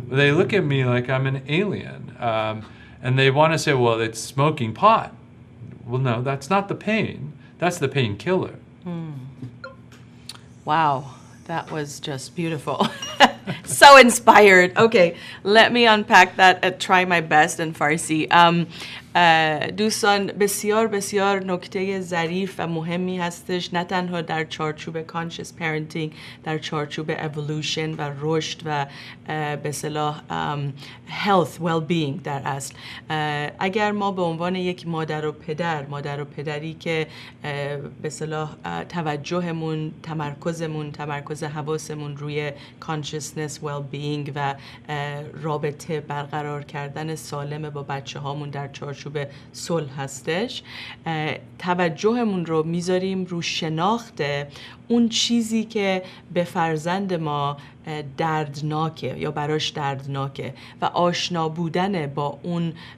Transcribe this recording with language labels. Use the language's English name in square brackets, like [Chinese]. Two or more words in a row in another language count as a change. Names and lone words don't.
[English] They look at me like I'm an alien. And they want to say, well, it's smoking pot. Well, no, that's not the pain. That's the painkiller. Wow, that was just beautiful. So inspired. Okay, let me unpack that and try my best in Farsi. [Persian] دوستان بسیار بسیار نکته ظریف و مهمی هستش، نه تنها در چارچوب [English] conscious parenting، [Persian] در چارچوب evolution و رشد و به اصطلاح [English] health well-being [Persian] در اصل. اگر ما به عنوان یک مادر و پدری که به اصطلاح توجهمون، تمرکز حواسمون روی [English] consciousness well-being [Persian] و رابطه برقرار کردن سالم با بچه هامون در چارچوب صلح هستش، توجهمون رو میذاریم رو شناخت اون چیزی که به فرزند ما دردناکه یا براش دردناکه و آشنا بودن با اون